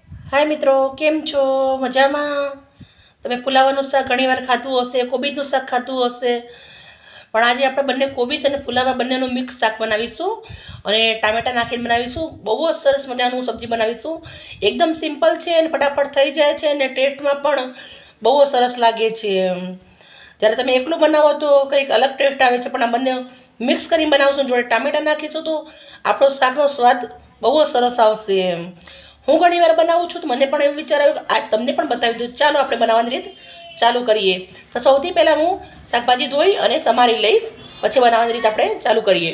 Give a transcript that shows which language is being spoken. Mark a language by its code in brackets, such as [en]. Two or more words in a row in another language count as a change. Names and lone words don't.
[gu] હાય મિત્રો, કેમ છો? મજામાં? તમે ફુલાવાનું શાક ઘણીવાર ખાધું હશે, કોબીજનું શાક ખાધું હશે, પણ આજ આપણે બંને કોબીજ અને ફુલાવા બંનેનું મિક્સ શાક બનાવીશું અને ટામેટા નાખીને બનાવીશું। બહુ જ સરસ મજાનું સબ્જી બનાવીશું। એકદમ સિમ્પલ છે અને ફટાફટ થઈ જાય છે અને ટેસ્ટમાં પણ બહુ સરસ લાગે છે। જ્યારે તમે એકલું બનાવો તો કંઈક અલગ ટેસ્ટ આવે છે, પણ આ બંને મિક્સ કરીને બનાવશો, જોડે ટામેટા નાખીશું તો આપણો શાકનો સ્વાદ બહુ જ સરસ આવશે એમ। હું ઘણીવાર બનાવું છું તો મને પણ એવું વિચાર આવ્યો કે આજ તમને પણ બતાવી દઉં। ચાલો આપણે બનાવવાની રીત ચાલુ કરીએ। તો સૌથી પહેલાં હું શાકભાજી ધોઈ અને સમારી લઈશ, પછી બનાવવાની રીત આપણે ચાલુ કરીએ।